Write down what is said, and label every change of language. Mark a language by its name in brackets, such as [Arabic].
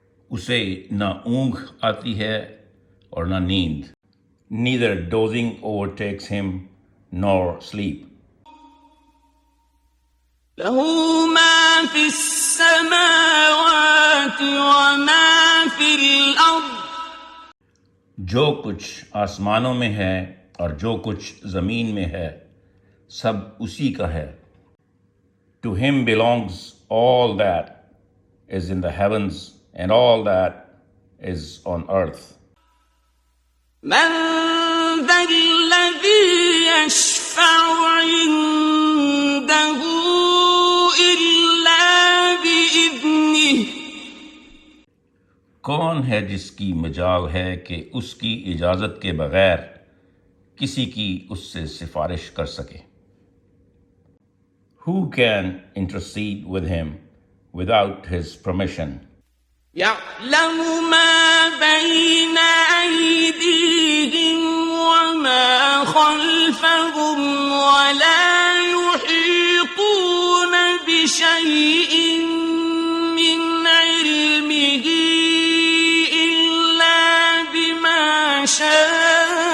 [Urdu] اسے نہ اونگ آتی ہے اور نہ نیند. [English] Neither dozing overtakes him nor sleep. [Arabic] له ما في السماوات وما في الأرض. [Urdu] جو کچھ آسمانوں میں ہے اور جو کچھ زمین میں ہے سب اسی کا ہے. [English] To him belongs all that is in the heavens and all that is on earth. [Arabic] من ذا الذي يشفع عنده إلا بإذنه. [Urdu] کون ہے جس کی مجال ہے کہ اس کی اجازت کے بغیر کسی کی اس سے سفارش کر سکے. [English] Who can intercede with him without his permission? [Arabic] يعلم ما بين أيديهم وما خلفهم ولا يحيطون بشيء من علمه إلا بما شاء.